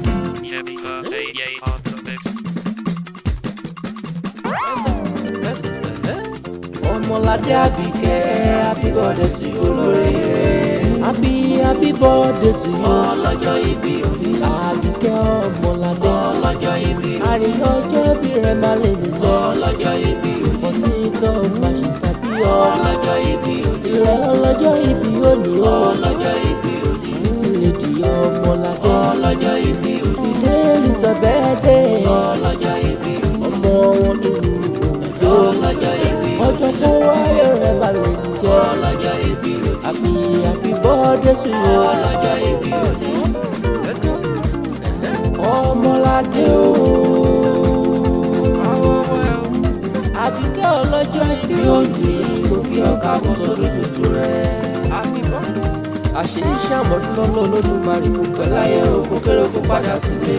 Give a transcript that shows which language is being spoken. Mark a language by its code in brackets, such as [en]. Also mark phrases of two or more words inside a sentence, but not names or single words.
[en] Yemi Alade on the mix. [yo] Ọmọládé Àbíkẹ́, [en] happy birthday to you, olóríire. Happy, happy birthday to you. [yo] Ọlọ́jọ́ ìbí òní. Àbíkẹ́ Ọmọládé. Ọlọ́jọ́ ìbí òní. Àríyá ọjọ́ ìbí rẹ̀ máa lè ní jẹ́. Ọlọ́jọ́ ìbí òní. [en] Fourteenth of March tàbí ọ. [yo] Ọlọ́jọ́ ìbí òní. Ilẹ̀ ọlọ́jọ́ ìbí òní o. Ọlọ́jọ́ ìbí òní. Títí lè di Ọmọládé. Ọlọ́jọ́ ìbí òní. [en] Today little birthday. [yo] Ọlọ́jọ́ ìbí òní. Ọmọ wọn ní ìlú Oǹdó. Ọlọ́jọ́ ìbí òní. Ọjọ́ kó wáyé rẹ̀ máa lè ní jẹ́. Ọlọ́jọ́ ìbí òní. [en] Happy, happy birthday to you. [yo] Ọlọ́jọ́ ìbí òní. [en] Let's go. [yo] Ọmọládé o. Àbíkẹ́ ọlọ́jọ́ ìbí òní. Mo kí ọ káàbọ̀ sọ́dún tuntun rẹ. Àṣeyí ṣàmọ́dún lọ́nà Olódùmarè kò pẹ́ láyé o. Kò kéré kó padà sílé.